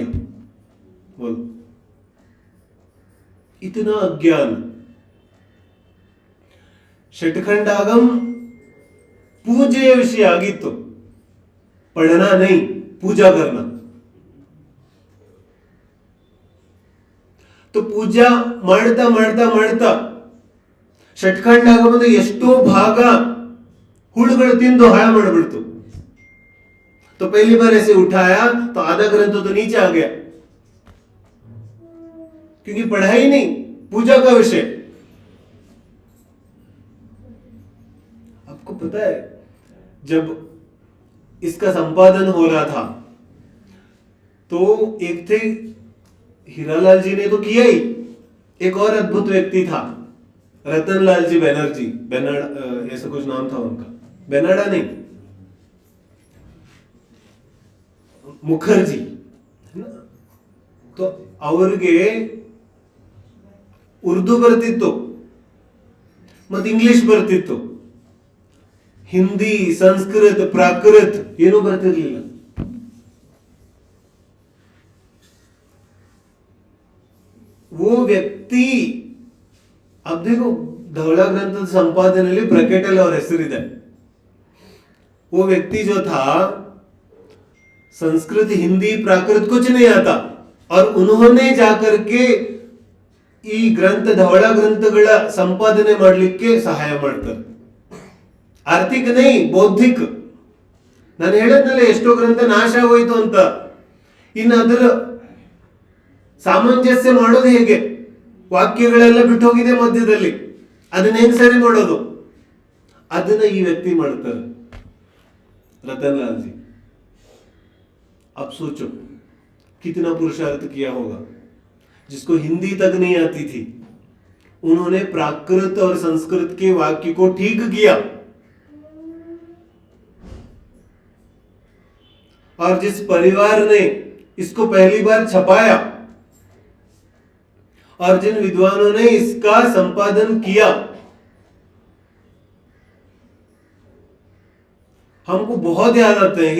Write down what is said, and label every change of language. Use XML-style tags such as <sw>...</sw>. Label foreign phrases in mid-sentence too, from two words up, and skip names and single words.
<hi>बोलो, इतना अज्ञान. षटखंडागम पूजे विषय ಆಗಿತ್ತು, पढ़ना नहीं, पूजा करना. तो पूजा</hi> <kn>ಮಾಡ್ತಾ ಮಾಡ್ತಾ ಮಾಡ್ತಾ ಷಟ್ಖಂಡಾಗಮದ ಎಷ್ಟೋ ಭಾಗ ಹುಳುಗಳು ತಿಂದು ಹಾಳು ಮಾಡಿಬಿಡ್ತು.</kn> <hi>तो पहली बार ऐसे उठाया तो आधा ग्रंथ तो नीचे आ गया, क्योंकि पढ़ा ही नहीं, पूजा का विषय. आपको पता है जब इसका संपादन हो रहा था तो एक थे हीरालाल जी ने तो किया ही, एक और अद्भुत व्यक्ति था रतनलाल जी बैनर्जी, बेनाडा ऐसा कुछ नाम था उनका, बेनाडा नहीं,</hi> <kn>ಮುಖರ್ಜಿ. ಅವ್ರಿಗೆ ಉರ್ದು ಬರ್ತಿತ್ತು ಮತ್ತೆ ಇಂಗ್ಲಿಷ್ ಬರ್ತಿತ್ತು, ಹಿಂದಿ, ಸಂಸ್ಕೃತ, ಪ್ರಾಕೃತ ಏನೂ ಬರ್ತಿರ್ಲಿಲ್ಲ.</kn> <hi>वो व्यक्ति, अब देखो धवला ग्रंथ संपादन ब्रैकेट और ಹೆಸರಿದೆ. वो व्यक्ति जो था संस्कृत, हिंदी, प्राकृत कुछ नहीं आता, और उन्होंने जाकर के</hi> <kn>ಈ ಗ್ರಂಥ ಧವಳ ಗ್ರಂಥಗಳ ಸಂಪಾದನೆ ಮಾಡಲಿಕ್ಕೆ ಸಹಾಯ ಮಾಡ್ತಾರೆ. ಆರ್ಥಿಕ ನೈ, ಬೌದ್ಧಿಕ. ನಾನು ಹೇಳದ್ನಲ್ಲ ಎಷ್ಟೋ ಗ್ರಂಥ ನಾಶ ಆಗೋಯ್ತು ಅಂತ. ಇನ್ನು ಅದರ ಸಾಮಂಜಸ್ಯ ಮಾಡೋದು ಹೇಗೆ? ವಾಕ್ಯಗಳೆಲ್ಲ ಬಿಟ್ಟು ಹೋಗಿದೆ ಮಧ್ಯದಲ್ಲಿ, ಅದನ್ನ ಹೆಂಗ್ ಸರಿ ಮಾಡೋದು? ಅದನ್ನ ಈ ವ್ಯಕ್ತಿ ಮಾಡ್ತಾರೆ,</kn> <hi>रतनलाल जी. अब सोचो कितना पुरुषार्थ किया होगा. जिसको हिंदी तक नहीं आती थी, उन्होंने प्राकृत और संस्कृत के वाक्य को ठीक किया. और जिस परिवार ने इसको पहली बार छपाया और जिन विद्वानों ने इसका संपादन किया, हमको बहुत याद आते हैं.</hi>